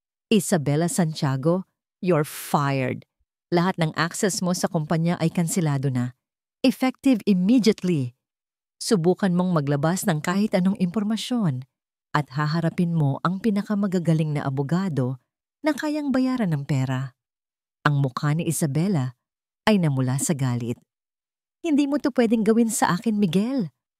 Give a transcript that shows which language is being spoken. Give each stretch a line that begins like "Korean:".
English: Isabela Santiago, you're fired.
Filipino: Lahat ng access mo sa kumpanya ay kansilado na.
English: Effective immediately.
Filipino: Subukan mong maglabas ng kahit anong impormasyon at haharapin mo ang pinakamagagaling na abogado na kayang bayaran ng pera. Ang mukha ni Isabela ay namula sa galit. Hindi mo to pwedeng gawin sa akin, Miguel.